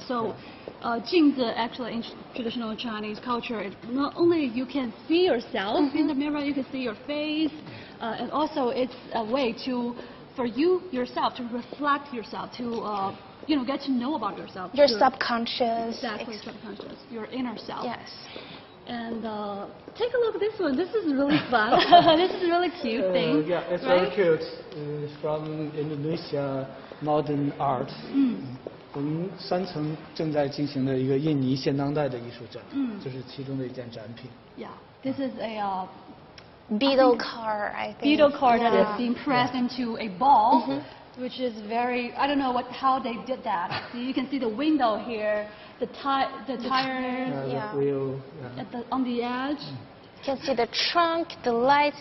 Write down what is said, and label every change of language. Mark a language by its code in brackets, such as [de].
[en] So, 镜子 actually in traditional Chinese culture, it not only you can see yourself in the mirror, you can see your face, and also it's a way for you yourself to reflect yourself, to get to know about yourself. Your subconscious. Exactly, subconscious. Your inner self. Yes. And take a look at this one. This is really fun. This is a really cute thing. Yeah, it's right? very cute. It's from Indonesia modern art. [zh] 我们3层正在进行的一个印尼现当代的艺术展，这是其中的一件展品。 [en] Yeah, this is a beetle car, I think. Beetle car that is being pressed into a ball, which is very, I don't know how they did that. So you can see the window here, the tires, The wheel. on the edge. You can see the trunk, the lights.